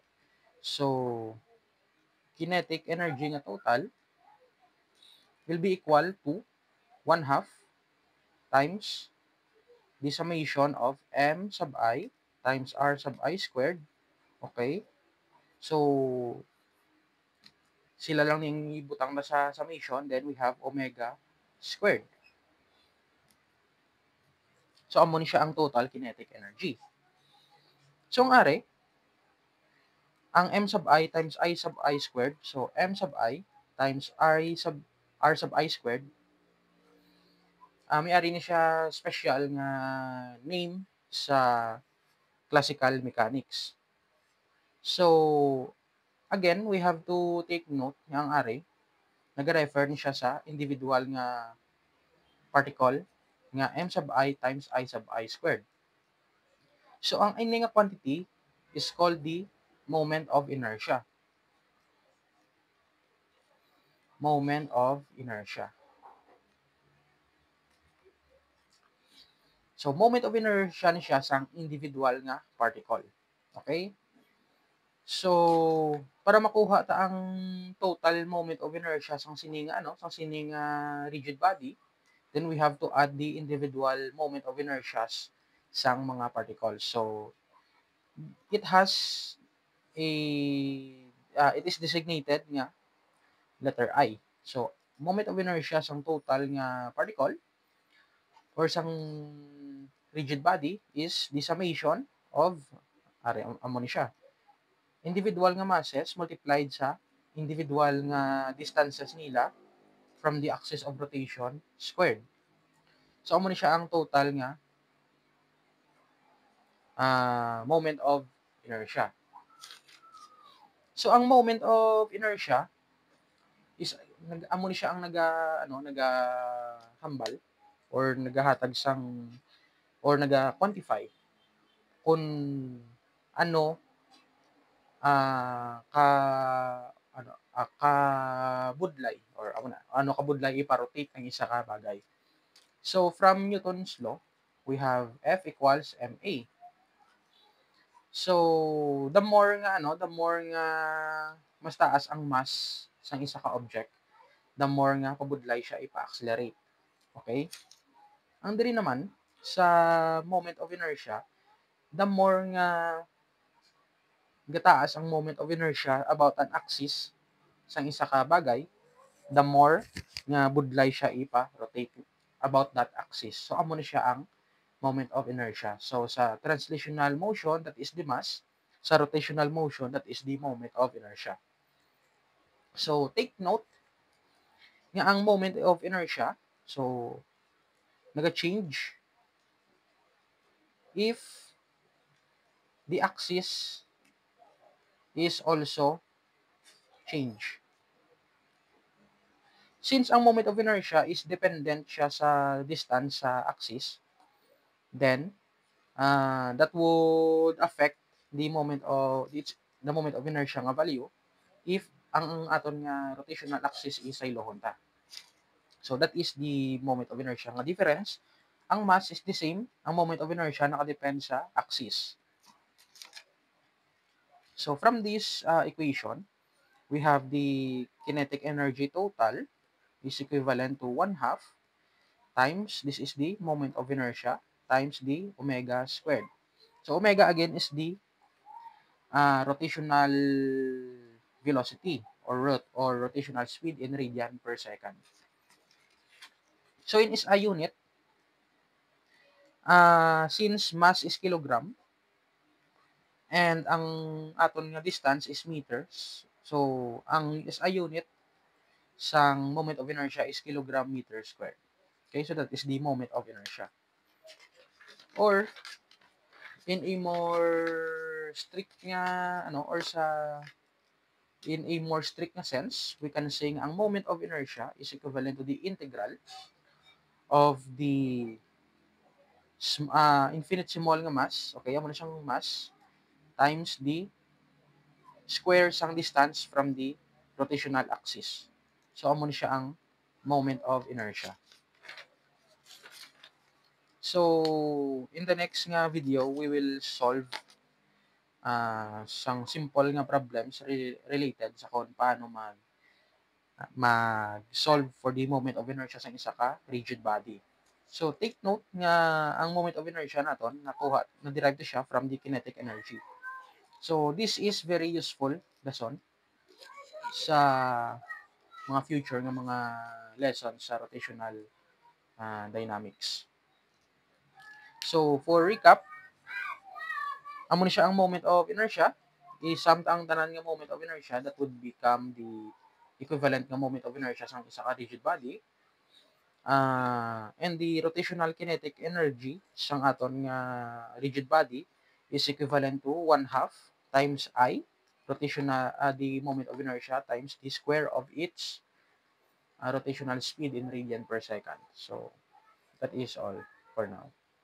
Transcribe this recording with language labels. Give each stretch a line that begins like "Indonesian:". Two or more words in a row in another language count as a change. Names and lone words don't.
English: So kinetic energy nga total will be equal to 1/2 times the summation of m sub I times r sub I squared. Okay? So,
Hiligaynon: sila lang yung ibutang na sa summation,
English: then we have omega squared. So,
Hiligaynon: amo ni siya ang total kinetic energy.
English: So,
Hiligaynon: ang are, ang
English: m sub I times I sub I squared, so m sub I times r sub I squared,
Hiligaynon: may ari ni siya special nga name sa
English: classical mechanics. So, again, we have to take note
Hiligaynon: nga ang are, nag-refer ni siya sa individual nga particle nga
English: m sub I times I sub I squared. So,
Hiligaynon: ang ini nga
English: quantity is called the moment of inertia. Moment of inertia.
Hiligaynon: So,
English: moment of inertia
Hiligaynon: ni siya sang individual nga particle. Okay?
English: So,
Hiligaynon: para makuha ta ang total
English: moment of inertia
Hiligaynon: sang sining
English: rigid body, then we have to add the individual moment of inertias
Hiligaynon: sang mga particles.
English: So, it has it is designated nga letter I. So, moment of inertia
Hiligaynon: sang total nga particle or sang
English: rigid body is the summation of
Hiligaynon: amo ni siya. Individual nga masses multiplied sa individual nga distances nila
English: from the axis of rotation squared. So,
Hiligaynon: amo ni siya ang total nga
English: moment of inertia.
Hiligaynon: So, ang
English: moment of inertia
Hiligaynon: is amo ni siya ang hambal or nagahatag sang or naga-quantify kung ano kabudlay or ano kabudlay iparotate ang isa ka bagay.
English: So, from Newton's law, we have F equals ma.
Hiligaynon: So,
English: the more
Hiligaynon: nga mas taas ang mass sang isa ka object,
English: the more
Hiligaynon: nga pabudlay siya ipa-accelerate. Okay? Ang diri naman sa
English: moment of inertia, the more
Hiligaynon: nga gataas ang
English: moment of inertia about an axis
Hiligaynon: sang isa ka bagay,
English: the more
Hiligaynon: nga budlay siya ipa-rotate
English: about that axis. So,
Hiligaynon: amo na siya ang
English: moment of inertia. So, sa translational motion, that is the mass. Sa rotational motion, that is the moment of inertia. So, take note
Hiligaynon: nga ang
English: moment of inertia, so, naga-change if the axis is also change. Since ang moment of inertia is dependent
Hiligaynon: siya sa
English: distance sa axis, then that would affect the moment of inertia nga value if
Hiligaynon: ang aton nga
English: rotational axis is
Hiligaynon: ay lohon ta.
English: So that is the moment of inertia nga difference. Ang mass is the same, ang moment of inertia
Hiligaynon: nakadepend sa
English: axis. So from this equation, we have the kinetic energy total is equivalent to 1/2 times, this is the moment of inertia, times the omega squared. So omega again is the rotational velocity or rotational speed in radian per second. So in SI unit, since mass is kilogram and
Hiligaynon: ang aton nga
English: distance is meters, so ang SI unit sang moment of inertia is kilogram meter squared. Okay, so that is the moment of inertia. Or in a more strict nga or in a more strict nga sense, we can say ang moment of inertia is equivalent to the integral of the infinitesimal nga mass, okay,
Hiligaynon: amo na siyang
English: mass, times the square sang distance from the rotational axis. So,
Hiligaynon: amo na siya ang
English: moment of inertia. So, in the next nga video, we will solve sang simple nga problems related
Hiligaynon: sa kung paano mag-solve
English: for the moment of inertia
Hiligaynon: sa isa ka
English: rigid body. So, take note
Hiligaynon: nga ang
English: moment of inertia
Hiligaynon: naton na-derive siya
English: from the kinetic energy. So, this is very useful lesson
Hiligaynon: sa mga
English: future nga mga lessons sa rotational dynamics. So, for recap,
Hiligaynon: amo ni siya ang
English: moment of inertia.
Hiligaynon: I-sum ang tanan nga
English: moment of inertia that would become the equivalent nga moment of inertia
Hiligaynon: sa isa ka
English: rigid body. And the rotational kinetic energy
Hiligaynon: sang aton nga
English: rigid body is equivalent to 1/2 times I, rotational the moment of inertia times the square of its rotational speed in radian per second. So, that is all for now.